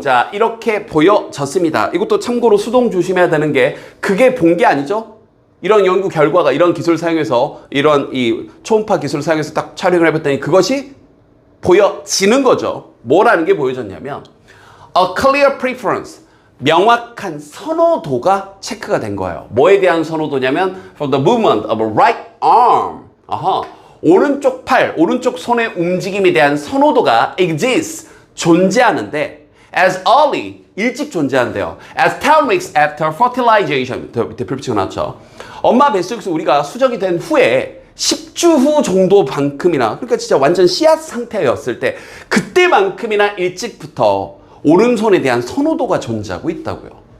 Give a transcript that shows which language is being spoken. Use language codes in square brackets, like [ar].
[ko] 자, 이렇게 보여졌습니다. 이것도 참고로 수동 조심해야 되는 게 그게 본 게 아니죠. 이런 연구 결과가 이런 기술을 사용해서 이런 이 초음파 기술을 사용해서 딱 촬영을 해봤더니 그것이 보여지는 거죠. 뭐라는 게 보여졌냐면 [en] a clear preference, [ko] 명확한 선호도가 체크가 된 거예요. 뭐에 대한 선호도냐면 [en] for the movement of a right arm. [ko] 오른쪽 팔, 오른쪽 손의 움직임에 대한 선호도가 exists, 존재하는데 [en] as early, [ko] 일찍 존재한대요. [en] as 10 weeks after fertilization. [ko] 밑에 별표치가 나왔죠. 엄마 뱃속에서 우리가 수정이 된 후에 10주 후 정도만큼이나, 그러니까 진짜 완전 씨앗 상태였을 때 그때만큼이나 일찍부터 오른손에 대한 선호도가 존재하고 있다고요.